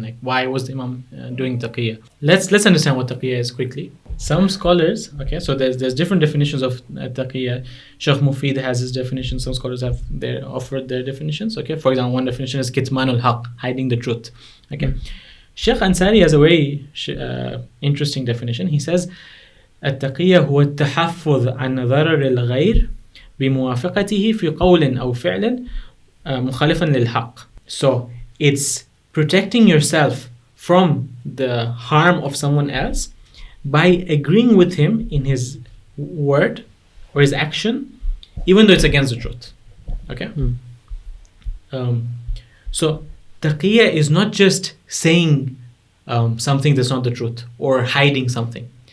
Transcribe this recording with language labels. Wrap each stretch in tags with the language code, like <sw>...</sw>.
<en>Like, why was the Imam doing taqiyya? Let's understand what taqiyya is quickly. Some scholars, okay, so there's different definitions of taqiyya. Shaykh Mufid has his definition. Some scholars have offered their definitions. Okay, for example, one definition is kitmanul haq, hiding the truth. Okay, Shaykh Ansari has a very interesting definition. He says,</en> <ar>التقية هو التحفظ عن ضرر الغير بموافقته في قول أو فعل مخالفا للحق.</ar> <en>So it's protecting yourself from the harm of someone else by agreeing with him in his word or his action, even though it's against the truth. Okay? So taqiyya is not just saying something that's not the truth or hiding something.</en>